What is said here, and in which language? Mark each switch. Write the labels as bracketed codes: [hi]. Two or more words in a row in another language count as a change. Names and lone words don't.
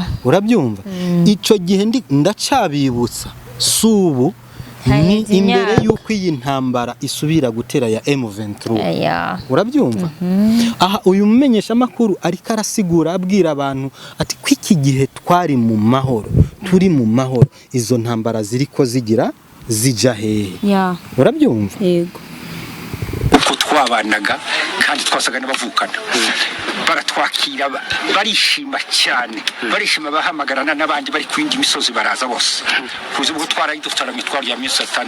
[rn] urabyumva ico gihe ndacabibutsa subu ni imbere yuko iyi ntambara isubira gutera ya M23 urabyumva aha uyu mumenyesha makuru ariko arasigura abwira abantu ati kwiki gihe twari mu mahoro turi mu mahoro izo ntambara ziriko zija hehe urabyumva yego uko twabanaga kandi twasaga n'abavukana baratwakira barishima cyane barishima bahamagarana n'abandi bari kwindi misozi baraza bose kuze ubwo twarayidutara mitwaro ya 6